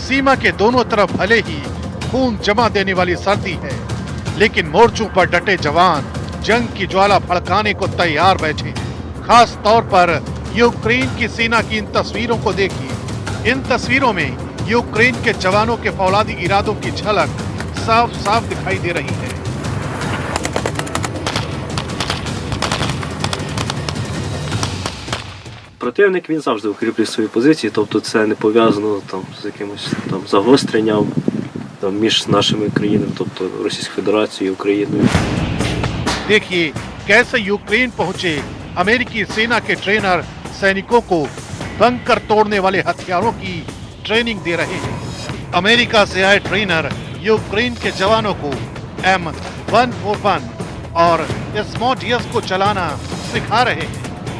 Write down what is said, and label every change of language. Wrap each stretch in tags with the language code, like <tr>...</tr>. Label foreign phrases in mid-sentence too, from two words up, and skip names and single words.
<hi>सीमा के दोनों तरफ भले ही खून जमा देने वाली सर्दी है, लेकिन मोर्चों पर डटे जवान जंग की ज्वाला भड़काने को तैयार बैठे। खास तौर पर यूक्रेन की सेना की इन तस्वीरों को देखिए। इन तस्वीरों में यूक्रेन के जवानों के फौलादी इरादों की झलक साफ साफ दिखाई दे रही है।</hi> <uk>Противник він завжди укріплює свої позиції, тобто це не пов'язано там з якимось там загостренням там між нашими країнами, тобто Російською Федерацією і Україною.</uk> <hi>देखिए कैसे यूक्रेन पहुंचे अमेरिकी सेना के ट्रेनर सैनिकों को बंकर तोड़ने वाले हथियारों की ट्रेनिंग दे रहे हैं। अमेरिका से आए ट्रेनर यूक्रेन के जवानों को M141 और स्मोटियस को चलाना सिखा रहे हैं।</hi>